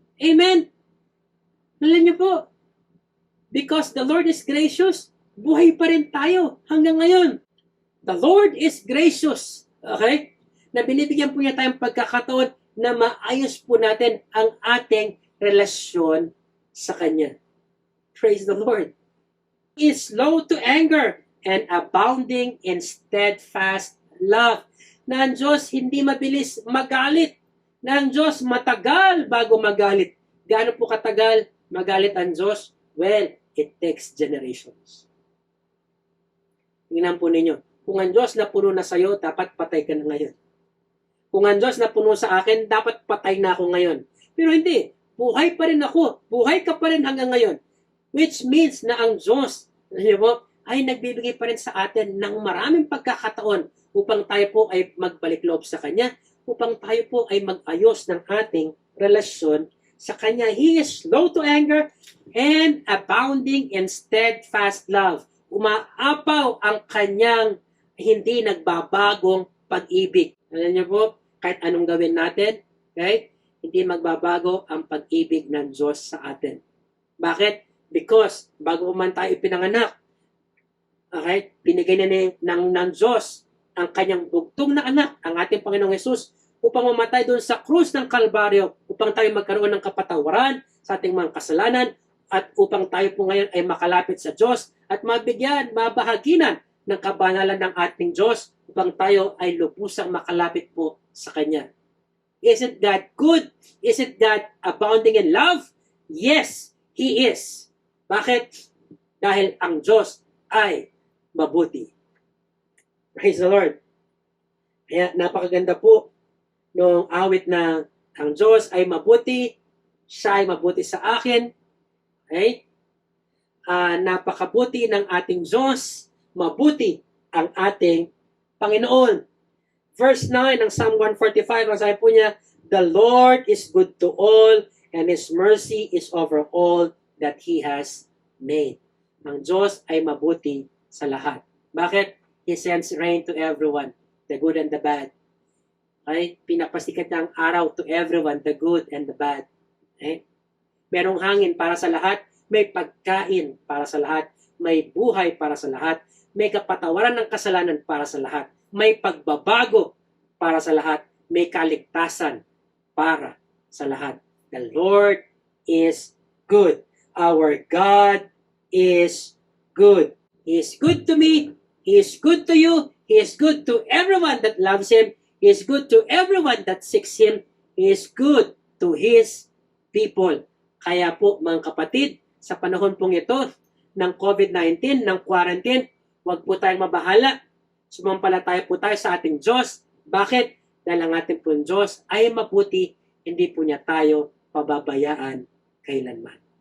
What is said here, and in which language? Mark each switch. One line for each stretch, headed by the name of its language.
Filipino: Amen? Alam niyo po,
English: because the Lord is gracious,
Filipino: buhay pa rin tayo hanggang ngayon.
English: The Lord is gracious. Okay?
Filipino: Na binibigyan po niya tayong pagkakataon na maayos po natin ang ating relasyon sa Kanya.
English: Praise the Lord. He is slow to anger and abounding in steadfast love.
Filipino: Na ang Diyos hindi mabilis magalit. Na ang Diyos matagal bago magalit. Gaano po katagal magalit ang Diyos?
English: Well, it takes generations.
Filipino: Tingnan po ninyo. Kung ang Diyos na puno na sa'yo, dapat patay ka na ngayon. Kung ang Diyos na puno sa akin, dapat patay na ako ngayon. Pero hindi. Buhay pa rin ako. Buhay ka pa rin hanggang ngayon.
English: Which means
Filipino: na ang Diyos, ay nagbibigay pa rin sa atin ng maraming pagkakataon upang tayo po ay magbalik loob sa Kanya, upang tayo po ay mag-ayos ng ating relasyon sa Kanya.
English: He is slow to anger and abounding in steadfast love.
Filipino: Umaapaw ang Kanyang hindi nagbabagong pag-ibig. Alam niyo po, kahit anong gawin natin, okay, hindi magbabago ang pag-ibig ng Diyos sa atin. Bakit?
English: Because
Filipino: bago man tayo ipinanganak, okay, binigay na ng Diyos ang kanyang bugtong na anak, ang ating Panginoong Hesus, upang mamatay doon sa krus ng Kalbaryo, upang tayo magkaroon ng kapatawaran sa ating mga kasalanan, at upang tayo po ngayon ay makalapit sa Diyos at mabigyan, mabahaginan ng kabanalan ng ating Diyos upang tayo ay lubusang makalapit po sa Kanya.
English: Isn't God good? Isn't God abounding in love? Yes, He is.
Filipino: Bakit? Dahil ang Diyos ay mabuti.
English: Praise the Lord.
Filipino: Kaya napakaganda po nung awit na ang Diyos ay mabuti, siya ay mabuti sa akin. Okay? Napakabuti ng ating Diyos, mabuti ang ating Panginoon.
English: Verse 9 ng Psalm 145,
Filipino: ang sabi po niya,
English: "The Lord is good to all, and His mercy is over all that He has made."
Filipino: Ang Diyos ay mabuti sa lahat. Bakit?
English: He sends rain to everyone, the good and the bad. Okay?
Filipino: Pinapasikat niya ang araw
English: to everyone, the good and the bad. Okay?
Filipino: Merong hangin para sa lahat, may pagkain para sa lahat, may buhay para sa lahat, may kapatawaran ng kasalanan para sa lahat, may pagbabago para sa lahat, may kaligtasan para sa lahat.
English: The Lord is good. Our God is good. He is good to me. He is good to you. He is good to everyone that loves Him. He is good to everyone that seeks Him. He is good to His people.
Filipino: Kaya po mga kapatid, sa panahon pong ito ng COVID-19, ng quarantine, huwag po tayong mabahala. Sumampalataya po tayo sa ating Diyos. Bakit? Dahil ang ating pong Diyos ay mabuti, hindi po niya tayo pababayaan kailanman.